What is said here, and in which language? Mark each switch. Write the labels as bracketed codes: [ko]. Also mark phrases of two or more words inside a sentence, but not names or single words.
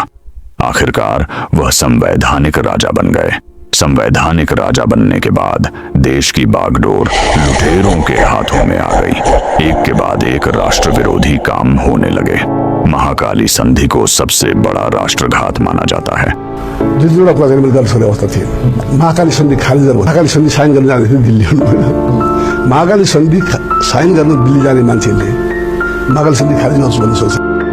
[hi] आखिरकार वह संवैधानिक राजा बन गए। संवैधानिक राजा बनने के बाद देश की बागडोर लुटेरों के हाथों में आ गई। एक के बाद एक राष्ट्र विरोधी काम होने लगे। महाकाली संधि को सबसे बड़ा राष्ट्रघात माना जाता है। [ne] दुईवटा कुरा चाहिँ मैले गर्न सक्ने अवस्था थियो। महाकाली सन्धि खारिज गर्नु, महाकाली सन्धि साइन गर्न जाँदै थियो दिल्ली हुनु। महाकाली सन्धि साइन गर्न दिल्ली जाने मान्छेले महाकाली सन्धि खारिज गर्छु भन्ने सोच्छ।